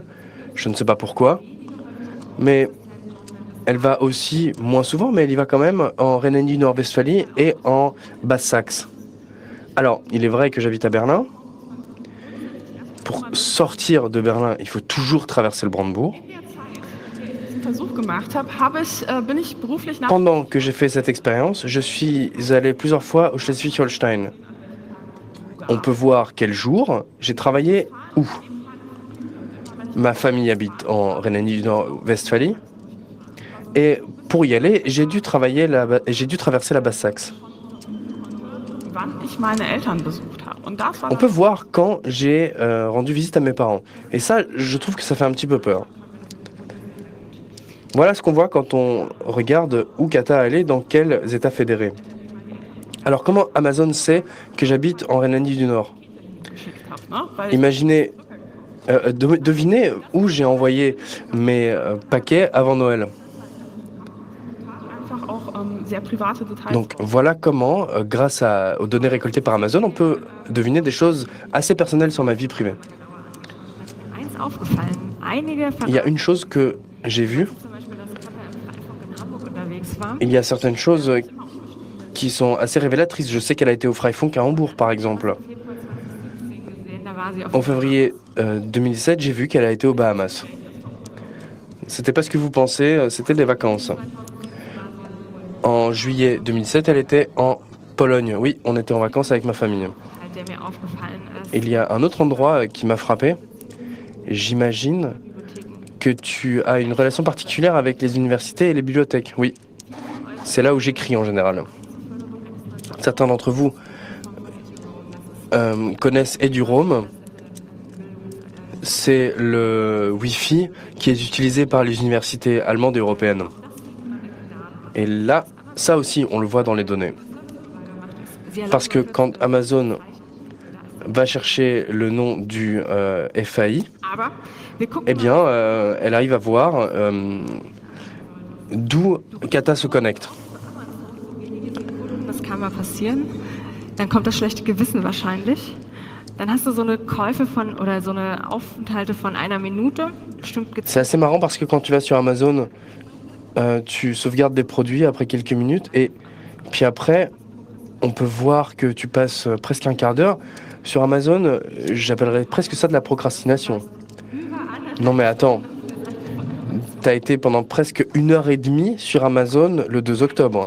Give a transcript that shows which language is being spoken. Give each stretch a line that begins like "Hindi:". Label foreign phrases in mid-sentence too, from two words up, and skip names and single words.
French: Je ne sais pas pourquoi. Mais elle va aussi, moins souvent, mais elle y va quand même en Rhénanie-du-Nord-Westphalie et en Basse-Saxe. Alors, il est vrai que j'habite à Berlin. Pour sortir de Berlin, il faut toujours traverser le Brandebourg.
German: Versuch gemacht habe, bin ich beruflich nach
French: Pendant que j'ai fait cette expérience, je suis allé plusieurs fois au Schleswig-Holstein. On peut voir quel jour j'ai travaillé où. Ma famille habite en Rhénanie-du-Nord-Westphalie. Et pour y aller, j'ai dû traverser la Basse-Saxe.
German: wann ich meine Eltern besucht habe. Und das war
French: On peut voir quand j'ai rendu visite à mes parents. Et ça, je trouve que ça fait un petit peu peur. Voilà ce qu'on voit quand on regarde où Kata allait, dans quels États fédérés. Alors comment Amazon sait que j'habite en Rhénanie du Nord?
German: geschickt habe. Ne? Weil ich
French: Imaginez, devinez où j'ai envoyé mes paquets avant Noël.
German: einfach auch sehr private Details.
French: Donc voilà comment, grâce aux données récoltées par Amazon, on peut deviner des choses assez personnelles sur ma vie privée.
German: Eins aufgefallen. Einige
French: Il y a une chose que j'ai vue,
German: zum Beispiel, dass Papa im Freifunk in Hamburg unterwegs war.
French: il y a certaines choses qui sont assez révélatrices. Je sais qu'elle a été au Freifunk à Hambourg, par exemple.
German: Gesehen, da war sie auf
French: En février 2017, j'ai vu qu'elle a été aux Bahamas. C'était pas ce que vous pensez, c'était des vacances. En juillet 2007, elle était en Pologne. Oui, on était en vacances avec ma famille.
German: der mir aufgefallen ist.
French: Il y a un autre endroit qui m'a frappé. J'imagine que tu as une relation particulière avec les universités et les bibliothèques. Oui, c'est là où j'écris en général. Certains d'entre vous connaissent EduRoam. c'est le Wi-Fi qui est utilisé par les universités allemandes et européennes. Et là, ça aussi, on le voit dans les données. Parce que quand Amazon va chercher le nom du FAI, eh bien, elle arrive à voir d'où Kata se connecte.
German: Das kann mal passieren. Dann kommt das schlechte Gewissen wahrscheinlich. Dann hast du so eine Käufe von oder so eine Aufenthalte von einer Minute. Bestimmt
French: C'est assez marrant parce que quand tu vas sur Amazon, tu sauvegardes des produits après quelques minutes et puis après, on peut voir que tu passes presque un quart d'heure. Sur Amazon, j'appellerais presque ça de la procrastination. Non mais attends, t'as été pendant presque 1h30 sur Amazon le 2 octobre.